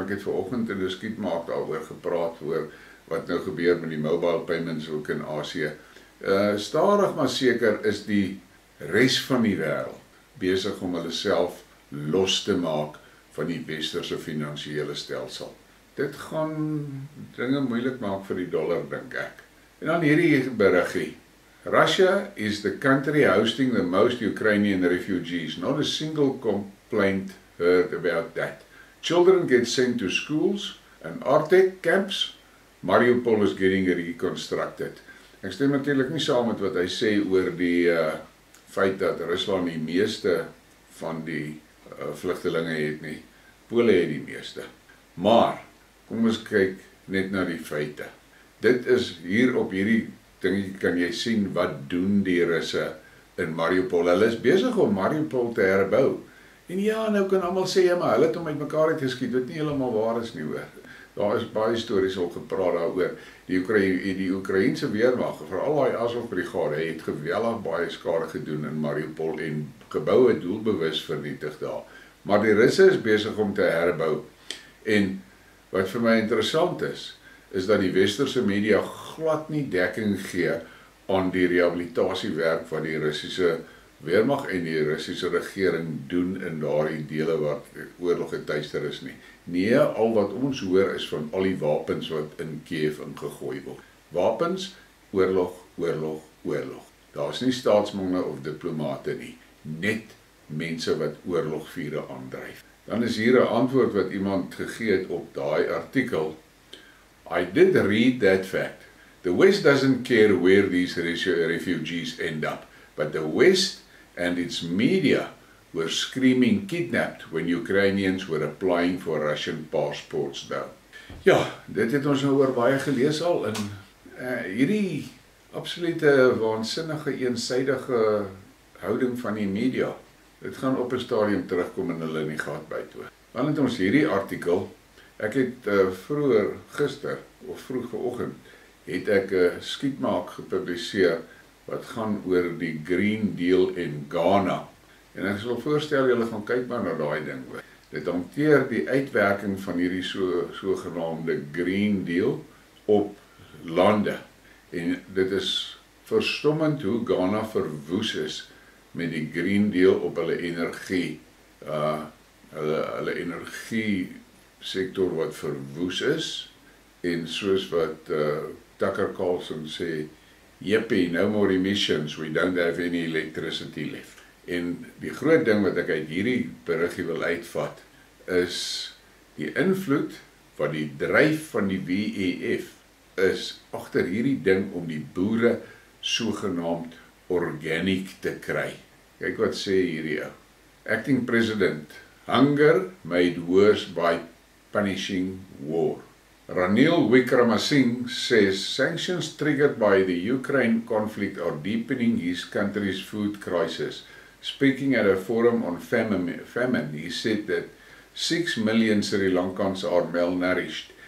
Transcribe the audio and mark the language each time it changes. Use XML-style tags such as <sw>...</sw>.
<af>Ek het vanoggend in 'n Skidmarks daaroor gepraat oor wat nou gebeur met die mobile payments ook in Asië. Stadig maar seker is die res van die wêreld besig om hulle self los te maak van die westerse finansiële stelsel. Dit gaan dinge moeilik maak vir die dollar, dink ek. En dan hierdie beriggie.</af> <en>Russia is the country hosting the most Ukrainian refugees. Not a single complaint heard about that. Children get sent to schools and Arctic camps. Mariupol is getting reconstructed.</en> <af>Ek stem natuurlik nie saam met wat hy sê oor die feit dat Rusland die meeste van die vlugtelinge het nie. Pole het die meeste. Maar, kom ons kyk net na die feite. Dit is hier op hierdie ding kan jy sien wat doen die Russe in Mariupol. Hulle is besig om Mariupol te herbou. En ja, nou kan almal sê, ja, maar hulle het hom uitmekaar uitgeskiet, wat nie heeltemal waar is nie hoor. Daar is baie stories al gepraat daaroor. Die Oekraïense weermag, veral daai Azov-brigade, het geweldig baie skade gedoen in Mariupol en geboue doelbewus vernietig daar. Maar die Russe is besig om te herbou. En wat vir my interessant is dat die westerse media glad nie dekking gee aan die rehabilitasiewerk wat die Russiese weermag en die Russiese regering doen in daardie dele wat oorlog getuister is nie. Nee, al wat ons hoor is van al die wapens wat in Kiev ingegooi word. Wapens, oorlog, oorlog, oorlog. Daar's nie staatsmanne of diplomate nie, net mense wat oorlogvuure aandryf. Dan is hier 'n antwoord wat iemand gegee het op daai artikel.</af> <en>I did read that fact. The West doesn't care where these refugees end up, but the West and its media were screaming kidnapped when Ukrainians were applying for Russian passports now.</en> <af>Ja, dit het ons nou oor baie gelees al in hierdie absolute waansinnige eensydige houding van die media. Dit gaan op 'n stadium terugkom en hulle in die gat byt hoor. Dan het ons hierdie artikel. Ek het vroeër gister of vroeg vanoggend het ek 'n Skidmarks gepubliseer wat gaan oor die Green Deal in Ghana. En ek sal voorstel julle gaan kyk maar na daai ding hoor. Dit hanteer die uitwerking van hierdie sogenaamde Green Deal op lande. En dit is verstommend hoe Ghana verwoes is met die Green Deal op hulle energie. Hulle energie sektor wat verwoes is en soos wat Tucker Carlson sê,</af> <en>yippie, no more emissions, we don't have any electricity left.</en> <af>En die groot ding wat ek uit hierdie beriggie wil uitvat is die invloed wat die dryf van die WEF is agter hierdie ding om die boere sogenaamd organic te kry. Kyk wat sê hierdie ou.</af> <en>Acting President, hunger made worse by punishing war. Ranil Wickramasinghe says sanctions triggered by the Ukraine conflict are deepening his country's food crisis. Speaking at a forum on famine, he said that 6 million Sri Lankans are malnourished.</en>